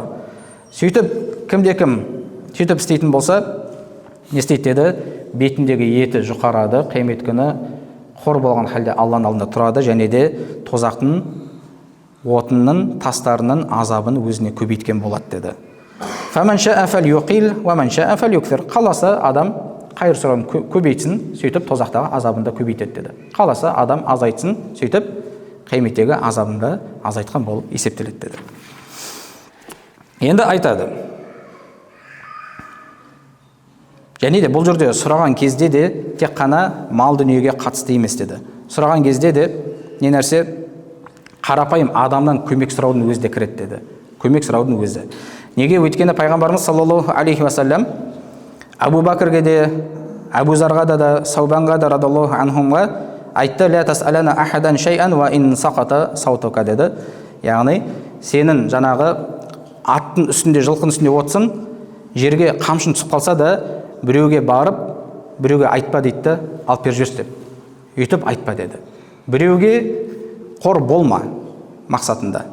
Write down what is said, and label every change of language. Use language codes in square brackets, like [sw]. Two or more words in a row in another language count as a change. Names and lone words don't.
[kk] Сөйтіп кімде-кім сөйтіп істейтін болса, не істейді деді? Бетіндегі еті жұқарады, қиямет күні қор болған халде Алланың алдында тұрады, және де тозақтың отынның, тастарының азабын өзіне көбейткен болады деді. [ar] فمن شاء فليقل ومن شاء فليكثر. [kk] Қаласа адам қайыр сұрауын көбейтсін, сөйтіп тозақтағы азабында көбейтеді деді. Қаласа адам азайтсын, сөйтіп қияметтегі азабында азайтқан болып есептеледі деді. Енді айтады. Және де бұл жерде сұраған кезде де тек қана мал дүниеге қатысты емес деді. Сұраған кезде де не нәрсе? Қарапайым адамнан көмек сұраудың өзі де кіреді деді. Көмек сұраудың өзі. Неге? Өйткені пайғамбарымыз [ar] صلى الله عليه وسلم [kk] Абу Бакрге де, Абу Зарға да, Саубанға да [ar] رضي الله عنهم [kk] айтты: [ar] "لا تسألن أحدا شيئا وإن سقط سوطك" [kk] деді. Яғни сенің жаңағы аттың үстінде, жылқының үстінде отсын, жерге қамшын түсіп қалса да, біреуге барып, біреуге айтпа дейді, алып бер жүрсін деп. Үйтіп айтпа деді. Біреуге қор болма мақсатында.